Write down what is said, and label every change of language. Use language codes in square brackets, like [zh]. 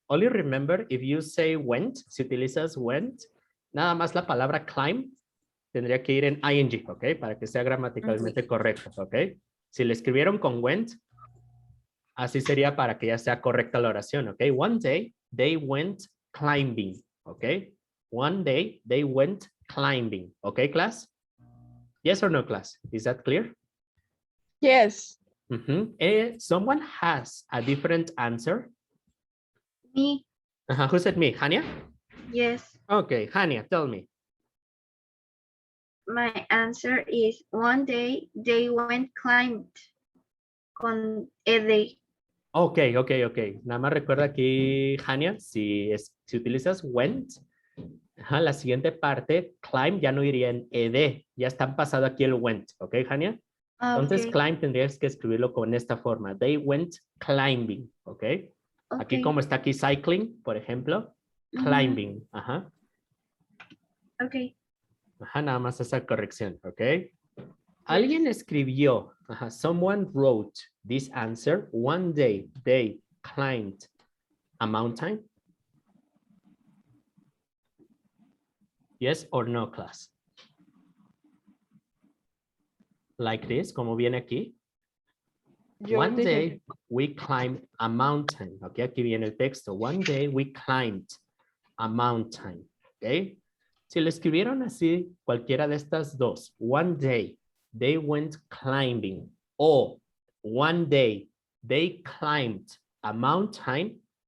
[en] Only remember, if you say went, [es] si utilizas went, nada más la palabra climb tendría que ir en ing, ¿ok? Para que sea gramaticalmente correcto, ¿ok? Si le escribieron con went, así sería para que ya sea correcta la oración, ¿ok? [en] One day, they went climbing, ¿ok? One day, they went climbing, ¿ok, class? Yes or no, class? Is that clear? Yes. Someone has a different answer? Me. Who said me? Hania? Yes. Okay, Hania, tell me. My answer is one day they went climbed con ed. Okay. [es] Nada más recuerda aquí, Hania, si utilizas went, la siguiente parte, climb, ya no iría en ed. Ya están pasado aquí el went. ¿Ok, Hania? Entonces, climb tendrías que escribirlo con esta forma. [en] They went climbing. [es] ¿Ok? Aquí como está aquí cycling, por ejemplo, climbing. Ajá. Ok. Ajá, nada más esa corrección. [en] ¿Ok? [es] Alguien escribió, [en] someone wrote this answer. One day they climbed a mountain. Yes or no, class? Like this, [es] como viene aquí. [en] One day we climbed a mountain. Ok, [es] aquí viene el texto. [en] One day we climbed a mountain. Ok. [es] Si lo escribieron así, cualquiera de estas dos. [en] One day they went climbing. O one day they climbed a mountain.